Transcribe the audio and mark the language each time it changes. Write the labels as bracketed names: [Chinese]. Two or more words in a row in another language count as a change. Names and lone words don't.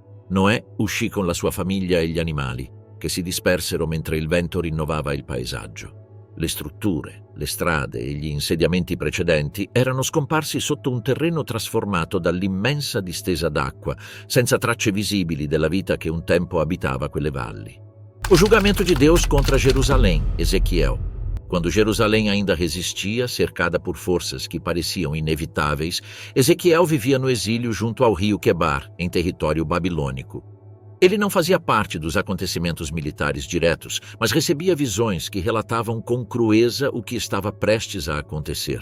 [Italian] Noè uscì con la sua famiglia e gli animali, che si dispersero mentre il vento rinnovava il paesaggio. Le strutture, le strade e gli insediamenti precedenti erano scomparsi sotto un terreno trasformato dall'immensa distesa d'acqua, senza tracce visibili della vita che un tempo abitava quelle valli. [Portuguese] O julgamento de Deus contra Jerusalém, Ezequiel. Quando Jerusalém ainda resistia, cercada por forças que pareciam inevitáveis, Ezequiel vivia no exílio junto ao rio Quebar, em território babilônico. Ele não fazia parte dos acontecimentos militares diretos, mas recebia visões que relatavam com crueza o que estava prestes a acontecer.